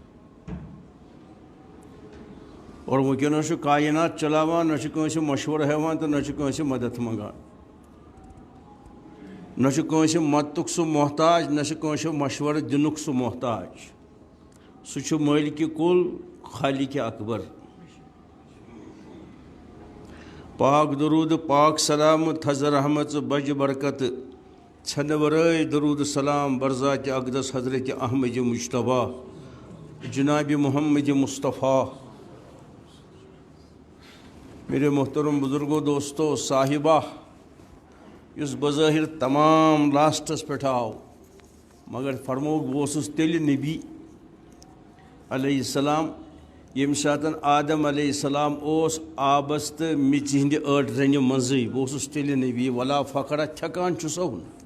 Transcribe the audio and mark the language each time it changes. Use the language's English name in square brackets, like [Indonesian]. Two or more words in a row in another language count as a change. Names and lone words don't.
[Kashmiri] اور وٕنکٮ۪نس چھُ کائنات چلاوان، نہ چھُ کٲنٛسہِ مشورٕ ہٮ۪وان تہٕ نہ چھُ کٲنٛسہِ مدد منگان، نہ چھُ کٲنٛسہِ مدتُک سُہ محتاج، نہ چھُ کٲنٛسہِ مشورٕ دِنُک سُہ محتاج. سُہ چھُ مٲلکہِ کُل، خالقِ اکبر. پاک درود پاک سلام تھز رحمت بج برکت ژھنہٕ ورٲے درود سلام برذاتِ اقدس حضرت احمد مجتبیٰ جناب محمد مصطفیٰ. [Urdu] میرے محترم بزرگوں، دوستو، صاحبہ، [Kashmiri] یُس بظٲہر تمام لاسٹس پٮ۪ٹھ آو مگر فرموک بہٕ اوسُس تیٚلہِ نبی [Arabic] علیہ السلام [Kashmiri] ییٚمہِ ساتہٕ آدم [Arabic] علیہ السلام [Kashmiri] اوس آبس تہٕ میٚژِ ہِنٛدِ ٲٹھ رنہِ منٛزٕے. بہٕ اوسُس تیٚلہِ نبی. [Arabic] ولا فخرا [Kashmiri] چھکان چھُسو نہٕ.